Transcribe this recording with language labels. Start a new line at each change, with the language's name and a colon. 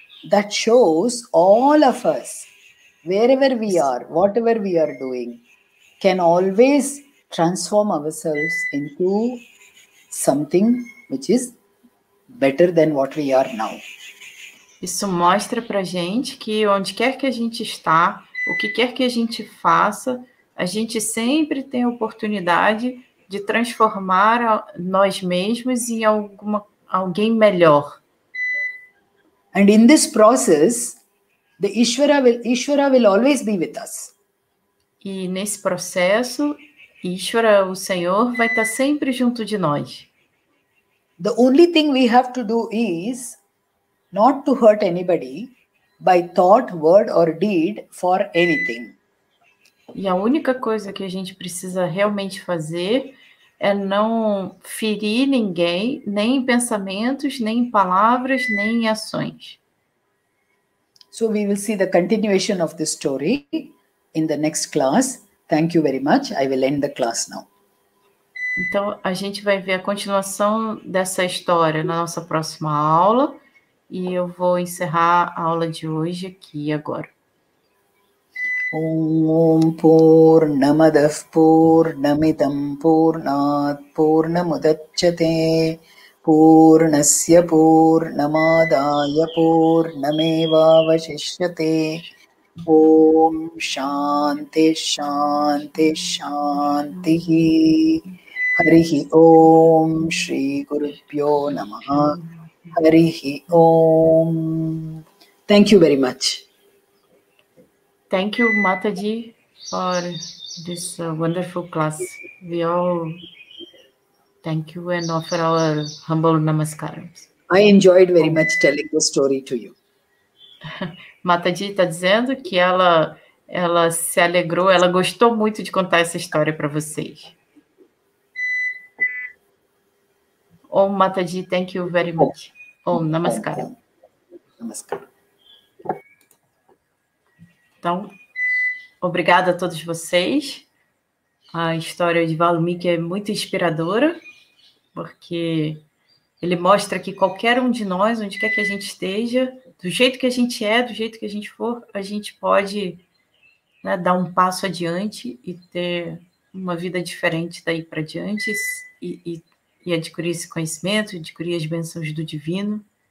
English: That shows all of us, wherever we are, whatever we are doing, can always transform ourselves into something which is better than what we are now.
Portuguese: Isso mostra pra gente que onde quer que a gente está, o que quer que a gente faça, a gente sempre tem a oportunidade de transformar nós mesmos em alguém melhor.
English: And in this process, the Ishvara will always be with us.
Portuguese: E nesse processo, Ishvara, o Senhor, vai estar sempre junto de nós.
English: The only thing we have to do is not to hurt anybody by thought, word or deed for anything.
Portuguese: E a única coisa que a gente precisa realmente fazer é não ferir ninguém, nem em pensamentos, nem em palavras, nem em ações.
English: So we will see the continuation of this story in the next class. Thank you very much. I will end the class now.
Portuguese: Então, a gente vai ver a continuação dessa história na nossa próxima aula, e eu vou encerrar a aula de hoje aqui agora.
Sanskrit: Om Purnamadah Purnamidam Purnat Purnamudachyate Purnasya Purnamadaya Purnamevavashishyate. Om Shanti Shanti Shanti. Harihi Om Shri Gurubhyo Namaha. Harihi Om.
English: Thank you very much. Thank you, Mataji, for this wonderful class. We all thank you and offer our humble namaskarams. I enjoyed very much telling the story to you.
Portuguese: Mataji está dizendo que ela se alegrou, ela gostou muito de contar essa história para vocês.
English: Om Mataji, thank you very much.
Sanskrit: Om Namaskaram. Namaskaram.
Portuguese: Então, obrigada a todos vocês. A história de Valmiki é muito inspiradora, porque ele mostra que qualquer um de nós, onde quer que a gente esteja, do jeito que a gente é, do jeito que a gente for, a gente pode, né, dar um passo adiante e ter uma vida diferente daí para diante e adquirir esse conhecimento, adquirir as bênçãos do divino.